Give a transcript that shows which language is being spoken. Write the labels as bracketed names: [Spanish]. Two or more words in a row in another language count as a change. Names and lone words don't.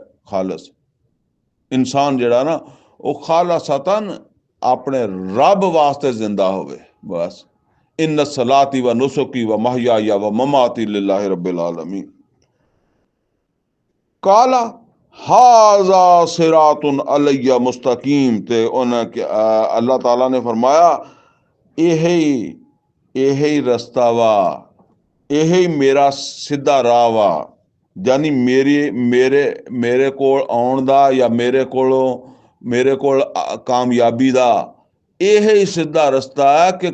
[Punjabi] ਖਾਲਸ ਇਨਸਾਨ ਜਿਹੜਾ ਨਾ ਉਹ ਖਾਲਸਤਨ ਆਪਣੇ ਰੱਬ ਵਾਸਤੇ ਜ਼ਿੰਦਾ ਹੋਵੇ ਬਸ। [Arabic] إن صلاتي ونسكي ومحياي ومماتي لله رب العالمين. قال هذا صراط علي مستقيم, [Punjabi] ਤੇ ਉਨ੍ਹਾਂ ਅੱਲਾਹ ਤਾਲਾ ਨੇ ਫਰਮਾਇਆ ਯਹੀ ਰਸਤਾ ਵਾ, ਯਹੀ ਮੇਰਾ ਸੀਧਾ ਰਾਹ ਵਾ। ਯਾਨੀ ਮੇਰੇ ਕੋਲ ਆਉਣ ਦਾ ਯਾ ਮੇਰੇ ਕੋਲ ਕਾਮਯਾਬੀ ਦਾ ਯਹੀ ਸੀਧਾ ਰਸਤਾ ਹੈ ਕਿ